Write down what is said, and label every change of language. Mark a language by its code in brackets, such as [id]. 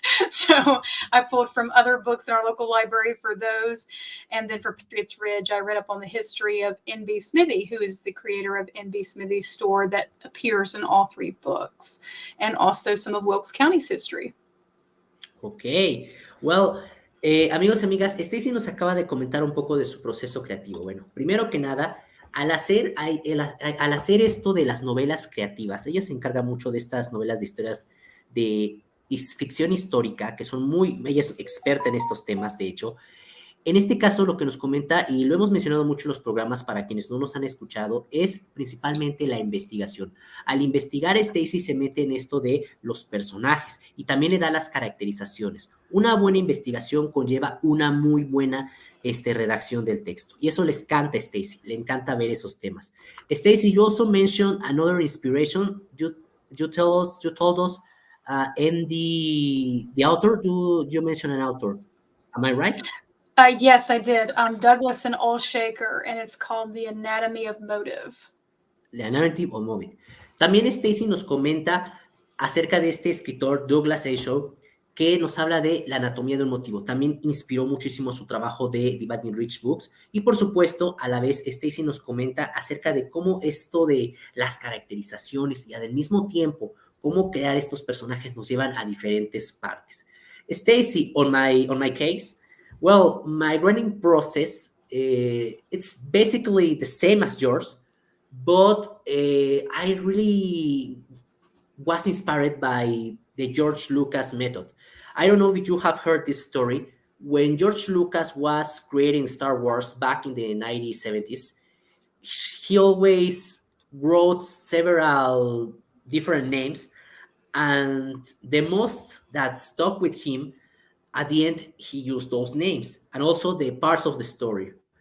[en] So I pulled from other books in our local library for those. And then for Patriots Ridge, I read up on the history of N.B. Smithy, who is the creator of N.B. Smithy's store that appears in all three books, and also some of Wilkes County's history. [es] Ok, well, amigos y amigas, Stacy nos acaba de comentar un poco de su proceso creativo. Bueno, primero que nada, al hacer esto de las novelas creativas, ella se encarga mucho de estas novelas de historias de ficción histórica, que son ella es experta en estos temas, de hecho. En este caso, lo que nos comenta, y lo hemos mencionado mucho en los programas para quienes no nos han escuchado, es principalmente la investigación. Al investigar, Stacy se mete en esto de los personajes y también le da las caracterizaciones. Una buena investigación conlleva una muy buena redacción del texto. Y eso les encanta a Stacy, le encanta ver esos temas. [en] Stacy, you also mentioned another inspiration. You told us And the author, do you mention an author? Am I right? Yes, I did. Douglas and Olshaker, and it's called The Anatomy of Motive. La Narrative of Movie. [es] También Stacy nos comenta acerca de este escritor Douglas Ashow, que nos habla de la anatomía de un motivo. También inspiró muchísimo su trabajo de Dividing Rich Books. Y por supuesto, a la vez, Stacy nos comenta acerca de cómo esto de las caracterizaciones y al mismo tiempo cómo crear estos personajes nos llevan a diferentes partes. [en] Stacy, on my case, well, my writing process, it's basically the same as yours, but I really was inspired by the George Lucas method. I don't know if you have heard this story. When George Lucas was creating Star Wars back in the 1970s, he always wrote several different names, and the most that stuck with him at the end he used those names and also the parts of the story.